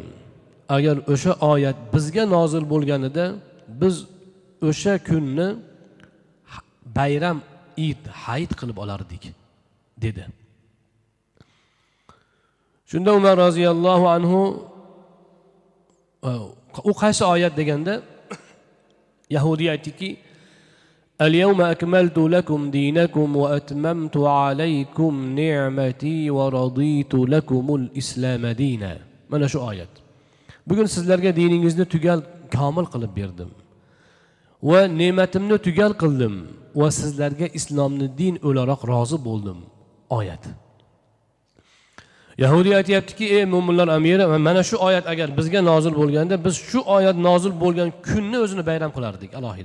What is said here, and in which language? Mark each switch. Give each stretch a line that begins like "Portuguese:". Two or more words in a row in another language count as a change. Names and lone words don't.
Uzbek: Agar o'sha oyat bizga nozil bo'lganida, biz o'sha kunni bayram, Eid, hayit qilib olardik" dedi. Shunda Umar
Arabic: رضي الله عنه
Uzbek: u qaysi oyat deganda Yahudiy aytdiki:
Arabic: "اليوم أكملت لكم دينكم وأتممت عليكم نعمتي ورضيت لكم الإسلام دينا."
Uzbek: Mana shu oyat. Bugun sizlarga diningizni tugal komil qilib berdim va ne'matimni tugal qildim va sizlarga islomni din o'laroq rozi bo'ldim. Oyat. Yahudiy aytayaptiki: "Ey mo'minlar amiri, mana shu oyat agar bizga nozil bo'lganda, biz shu oyat nozil bo'lgan kunni o'zini bayram qilardik alohida."